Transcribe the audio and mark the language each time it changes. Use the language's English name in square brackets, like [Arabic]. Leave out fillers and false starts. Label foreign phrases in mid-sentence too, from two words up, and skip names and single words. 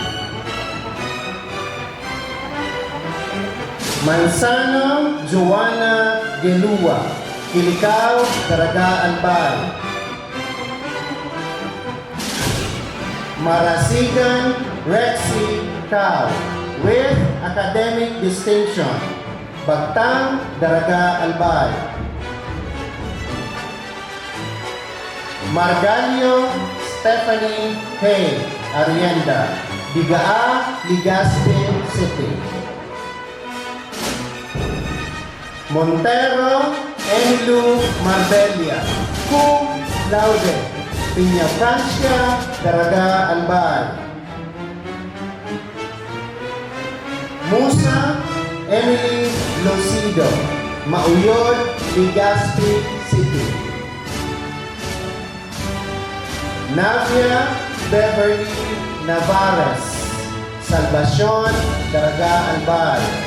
[English] Manzano Joanna Gelua, Kilikao, Daraga, Albay. Marasigan Rexy Cao, with academic distinction, Bagtang, Daraga, Albay. Margalio Stephanie Hay Arienda, Digaa, Legazpi City. Montero Emilu Marbella, [Latin] cum laude, [English] Piña Francia, Daraga, Albay. Musa Emily Lucido, Mauyod, Legazpi City. Navia Beverly Navarez, Salvacion, Daraga, Albay.